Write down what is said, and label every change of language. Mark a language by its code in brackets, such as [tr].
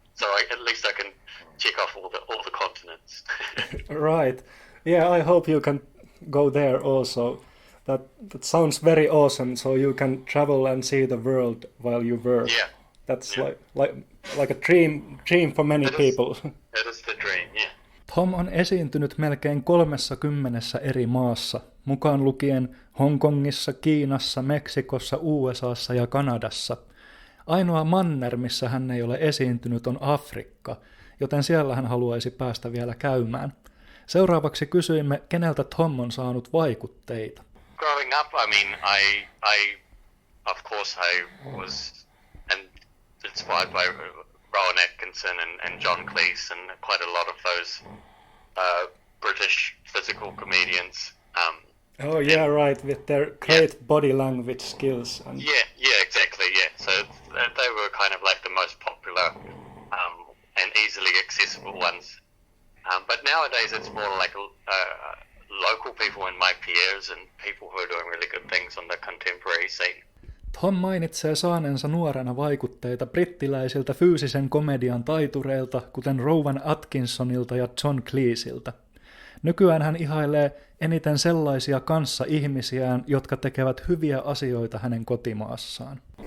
[en] So at least I can check off all the continents. Right. Yeah, I hope you can go there also. That sounds very awesome. So you can travel and see the world while you work. Yeah. That's like a dream for many people. It is the dream, yeah. [fi] Thom on esiintynyt melkein 30 eri maassa, mukaan lukien Hongkongissa, Kiinassa, Meksikossa, USAssa ja Kanadassa. Ainoa manner, missä hän ei ole esiintynyt, on Afrikka, joten siellä hän haluaisi päästä vielä käymään. Seuraavaksi kysyimme, keneltä Thom on saanut vaikutteita. [en] Growing up, I mean, I of course I was inspired by Rowan Atkinson and John Cleese and quite a lot of those British physical comedians. Oh yeah, right, with their great body language skills. And... Yeah, exactly, yeah. So they were kind of like the most popular and easily accessible ones. But nowadays it's more like local people in my peers and people who are doing really good things on the contemporary scene. [fi] Thom mainitsee saaneensa nuorena vaikutteita brittiläisiltä fyysisen komedian taitureilta, kuten Rowan Atkinsonilta ja John Cleeseltä. Nykyään hän ihailee eniten sellaisia kanssaihmisiään, jotka tekevät hyviä asioita hänen kotimaassaan.